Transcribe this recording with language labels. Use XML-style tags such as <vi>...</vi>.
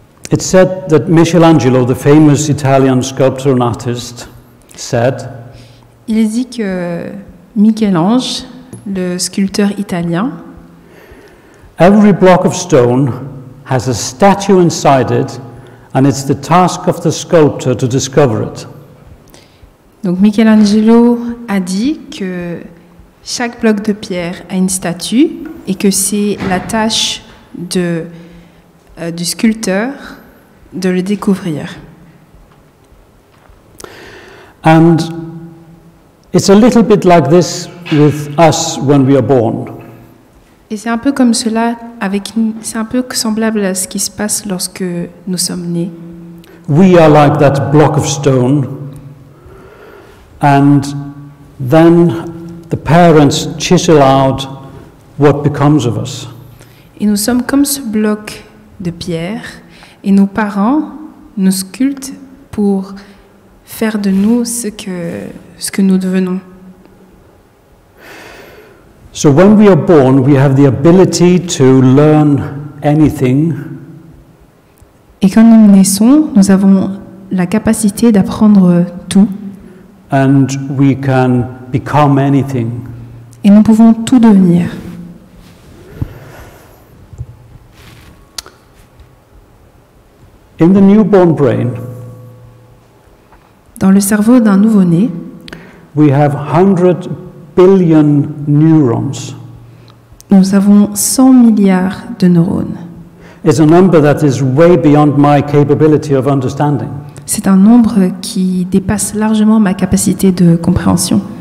<en>It's said that Michelangelo, the famous Italian sculptor and artist, said,</en> <fr>Il est dit que Michel-Ange, le sculpteur italien,</fr> <en>every block of stone has a statue inside it, and it's the task of the sculptor to discover it.</en> <fr>Donc Michelangelo a dit que chaque bloc de pierre a une statue et que c'est la tâche du sculpteur de le découvrir.</fr> <en>And it's a little bit like this with us when we are born.</en> <fr>Et c'est un peu comme cela, c'est un peu semblable à ce qui se passe lorsque nous sommes nés.</fr> <en>We are like that block of stone, and then the parents chisel out what becomes of us.</en> <fr>Et nous sommes comme ce bloc de pierre, et nos parents nous sculptent pour faire de nous ce que nous devenons.</fr> <en>So when we are born, we have the ability to learn anything.</en> <fr>Et quand nous naissons, nous avons la capacité d'apprendre tout.</fr> <en>And we can become anything.</en> <fr>Et nous pouvons tout devenir.</fr> <en>In the newborn brain,</en> <fr>dans le cerveau d'un nouveau-né,</fr> <en>we have 100 billion neurons.</en> <fr>Nous avons 100 milliards de neurones.</fr> <en>It's a number that is way beyond my capability of understanding.</en> <fr>C'est un nombre qui dépasse largement ma capacité de compréhension.</fr>